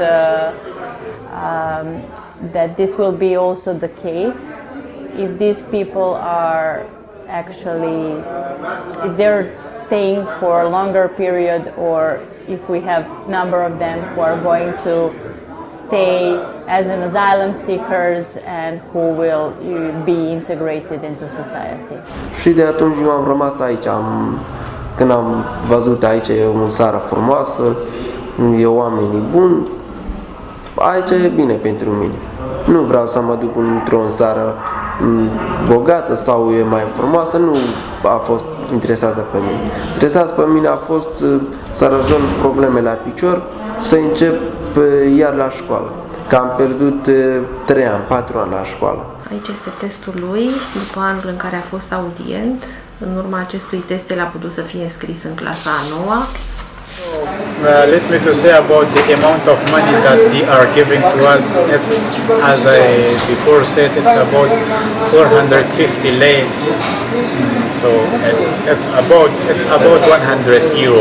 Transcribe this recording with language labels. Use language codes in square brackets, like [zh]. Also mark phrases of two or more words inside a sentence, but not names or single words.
[en] that this will be also the case if these people are actually, if they're staying for a longer period, or if we have number of them who are going to stay as an asylum seekers and who will be integrated into society. [ro] Și de atunci eu am rămas aici. Când am văzut aici e o țară frumoasă, e oamenii buni, aici e bine pentru mine. Nu vreau să mă duc într-o țară bogată sau e mai frumoasă, nu a fost interesează pe mine. Interesează pe mine a fost să rezolv probleme la picior, să încep iar la școală. Că am pierdut 3 ani, 4 ani la școală. Aici este testul lui, după anul în care a fost audient. În urma acestui test, el a putut să fie înscris în clasa a 9-a. [en] Let me to say about the amount of money that they are giving to us. It's, as I before said, it's about 450 lei. So it's about 100 euro.